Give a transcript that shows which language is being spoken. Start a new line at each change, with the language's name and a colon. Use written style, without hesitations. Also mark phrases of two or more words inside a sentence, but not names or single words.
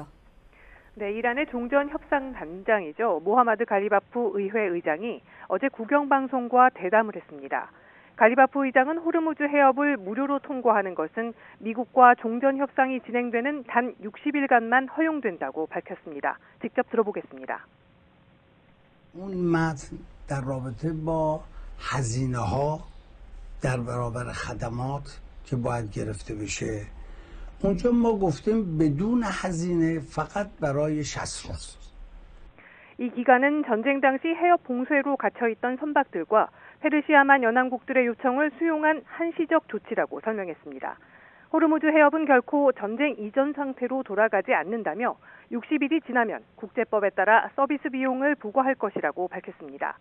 Korean: 네, 이란의 종전협상단장이죠. 모하마드 갈리바프 의회 의장이 어제 국영방송과 대담을 했습니다. 갈리바프 의장은 호르무즈 해협을 무료로 통과하는 것은 미국과 종전협상이 진행되는 단 60일간만 허용된다고 밝혔습니다. 직접 들어보겠습니다.
Persian: اون متن در رابطه با هزینه‌ها در برابر خدمات که باید گرفته بشه اونجا ما گفتیم بدون هزینه فقط برای 60 روز.
Korean: 이 기간은 전쟁 당시 해협 봉쇄로 갇혀있던 선박들과 페르시아만 연안국들의 요청을 수용한 한시적 조치라고 설명했습니다. 호르무즈 해협은 결코 전쟁 이전 상태로 돌아가지 않는다며 60일이 지나면 국제법에 따라 서비스 비용을 부과할 것이라고 밝혔습니다.